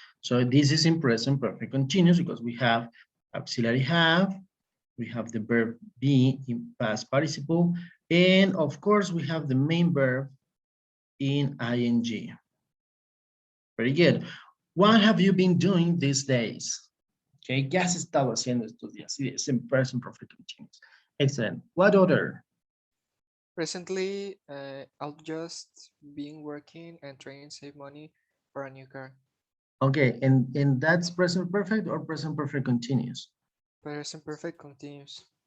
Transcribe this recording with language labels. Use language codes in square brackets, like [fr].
[en] So this is in present perfect continuous because we have auxiliary have, we have the verb be in past participle, and of course we have the main verb in ing. Very good. What have you been doing these days? [es] Okay, ¿qué has estado haciendo estos días? Sí, es [en] in present perfect continuous. Excellent. What other? Recently, I've just been working and trying to save money for a new car. Okay, and that's present perfect or present perfect continuous? Present perfect continuous.